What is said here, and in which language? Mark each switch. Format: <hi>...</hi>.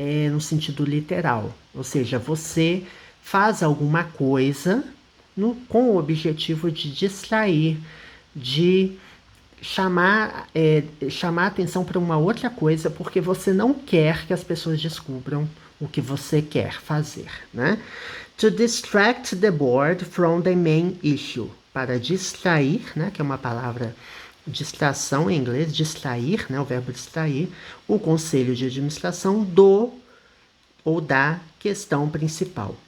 <pt>no sentido literal. Ou seja, você faz alguma coisa com o objetivo de distrair, de chamar atenção para uma outra coisa, porque você não quer que as pessoas descubram o que você quer fazer, né?</pt> <en>To distract the board from the main issue.</en> <pt>Para distrair, né? Que é uma palavra distração em inglês, distrair, né? O verbo distrair, o conselho de administração do ou da questão principal.</pt>